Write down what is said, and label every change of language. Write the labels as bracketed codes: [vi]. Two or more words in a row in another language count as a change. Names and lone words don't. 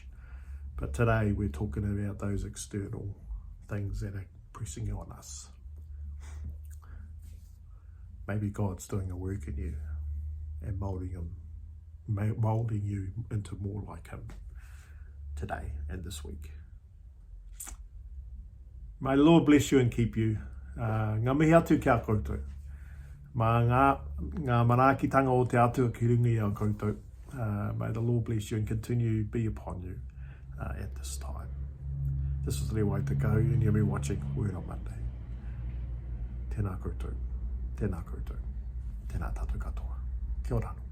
[en] But today we're talking about those external things that are pressing on us. Maybe God's doing a work in you and molding you into more like Him today and this week. May the Lord bless you and keep you. [mi] Ngā mihi atu kia koutou. Mā ngā manaakitanga o te atua ki rungi au koutou. [en] May the Lord bless you and continue to be upon you at this time. This is the way to go, and you'll be watching Word on Monday. [mi] Tēnā koutou. Tēnā koutou. Tēnā tātou katoa. Kia ora.